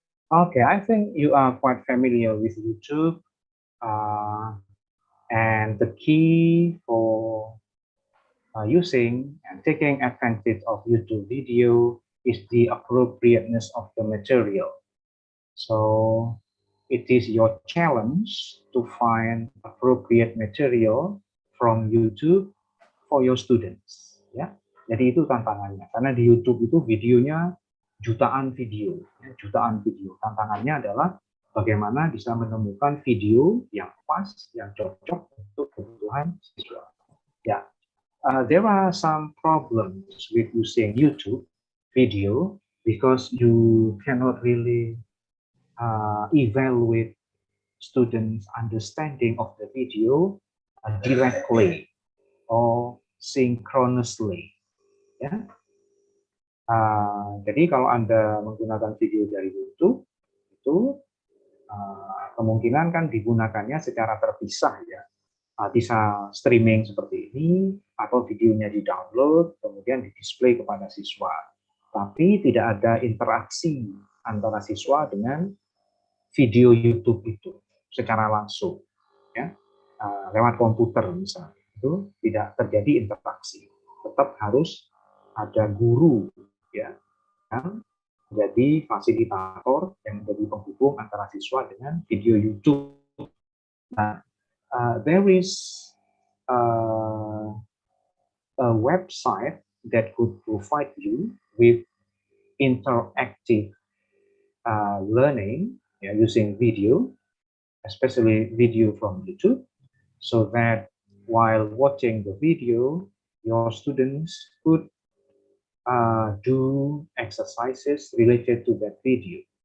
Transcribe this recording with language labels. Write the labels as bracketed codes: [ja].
[en] Okay, I think you are quite familiar with YouTube. And the key for using and taking advantage of YouTube video is the appropriateness of the material. So it is your challenge to find appropriate material from YouTube for your students. [id] Ya, jadi itu tantangannya. Karena di YouTube itu videonya jutaan video, ya, jutaan video. Tantangannya adalah bagaimana bisa menemukan video yang pas, yang cocok untuk kebutuhan siswa. [en] Ya, there are some problems with using YouTube video because you cannot really evaluate students' understanding of the video directly or synchronously. [id] Ya. Jadi kalau Anda menggunakan video dari YouTube, itu kemungkinan kan digunakannya secara terpisah ya. Bisa streaming seperti ini, atau videonya di-download, kemudian di-display kepada siswa. Tapi tidak ada interaksi antara siswa dengan video YouTube itu secara langsung. Ya. Lewat komputer misalnya, itu tidak terjadi interaksi. Tetap harus ada guru ya yang menjadi fasilitator yang menjadi penghubung antara siswa dengan video YouTube. [en] Nah, there is a website that could provide you with interactive learning using video, especially video from YouTube, so that while watching the video, your students could do exercises related to that video.